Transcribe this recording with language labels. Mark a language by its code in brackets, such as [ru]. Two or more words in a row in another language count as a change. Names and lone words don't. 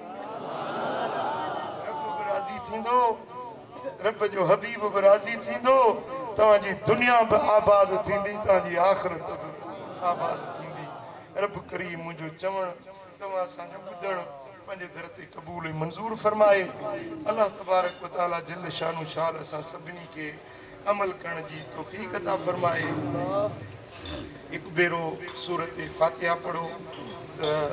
[sd] राज़ी थींदो रब जो हबीब बि राज़ी थींदो तव्हांजी दुनिया बि आबाद थींदी तव्हांजी आख़िरत बि आबाद थींदी रब करीम मुंहिंजो चवणु तव्हां असांजो ॿुधणु पंहिंजे दर ते क़बूल ऐं मंज़ूर फरमाए [ar] الله تبارك وتعالى جل شانه [sd] शाल असां सभिनी खे अमल करण जी तौफ़ीक़ अता फरमाए हिकु भेरो सूरत फातिहा पढ़ो त